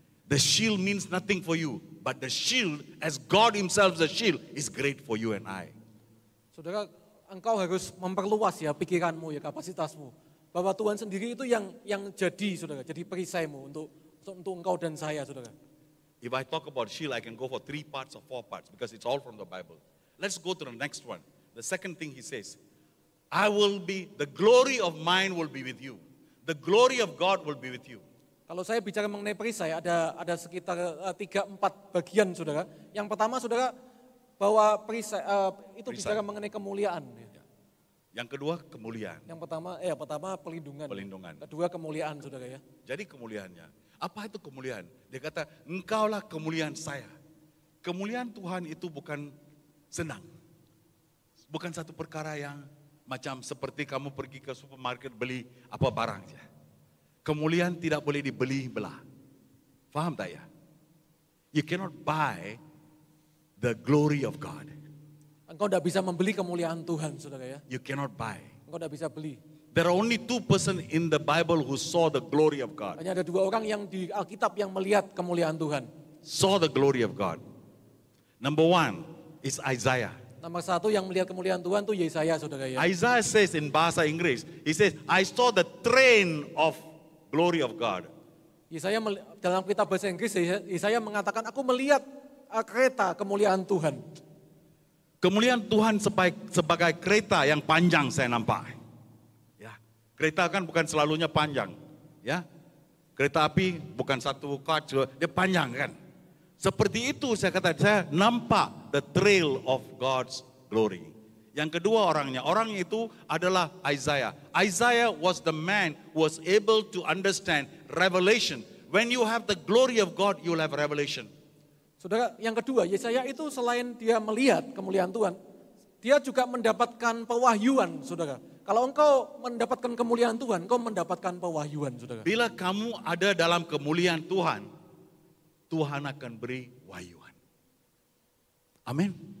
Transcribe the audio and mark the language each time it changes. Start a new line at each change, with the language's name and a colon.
English: The shield means nothing for you, but the shield, as God Himself the shield, is great for you and I.
Indonesian: Saudara, engkau harus memperluas ya pikiranmu, ya kapasitasmu. Bahwa Tuhan sendiri itu yang jadi, saudara, jadi perisaimu untuk engkau dan saya, saudara.
English: If I talk about shield, I can go for 3 parts or 4 parts because it's all from the Bible. Let's go to the next one. The second thing he says, the glory of mine will be with you. The glory of God will be with you.
Indonesian: Kalau saya bicara mengenai perisai, ada sekitar 3-4 bagian, saudara. Yang pertama, saudara, bahwa perisai itu bicara mengenai kemuliaan. Ya. Yang kedua, kemuliaan. Yang pertama pelindungan. Kedua, kemuliaan, saudara ya.
Malay: Jadi kemuliaannya. Apa itu kemuliaan? Dia kata, engkaulah kemuliaan saya. Kemuliaan Tuhan itu bukan senang. Bukan satu perkara yang macam seperti kamu pergi ke supermarket beli apa barang saja. Kemuliaan tidak boleh dibeli belah. Faham tak ya?
English: You cannot buy the glory of God.
Indonesian: Engkau tidak bisa membeli kemuliaan Tuhan, saudara ya.
English: You cannot buy.
Indonesian: Engkau tidak bisa beli.
English: There are only 2 persons in the Bible who saw the glory of God.
Indonesian: Hanya ada 2 orang yang di Alkitab yang melihat kemuliaan Tuhan.
English: Saw the glory of God. Number 1 is Isaiah.
Indonesian: Nomor 1 yang melihat kemuliaan Tuhan itu Yesaya, saudara ya.
English: Isaiah says in bahasa Inggris, he says, I saw the train of glory of God.
Indonesian: Yesaya dalam kitab bahasa Inggris, Yesaya mengatakan, aku melihat kereta kemuliaan Tuhan.
Malay: Kemuliaan Tuhan sebagai kereta yang panjang saya nampak. Ya, kereta kan bukan selalunya panjang, ya. Kereta api bukan satu kart, dia panjang kan. Seperti itu saya nampak
English: the trail of God's glory.
Indonesian: Yang kedua orangnya itu adalah Isaiah.
English: Isaiah was the man who was able to understand revelation. When you have the glory of God, you will have revelation.
Indonesian: Saudara, yang kedua, Yesaya itu selain dia melihat kemuliaan Tuhan, dia juga mendapatkan pewahyuan, saudara. Kalau engkau mendapatkan kemuliaan Tuhan, engkau mendapatkan pewahyuan, saudara.
Malay: Bila kamu ada dalam kemuliaan Tuhan, Tuhan akan beri wahyuan. Amin.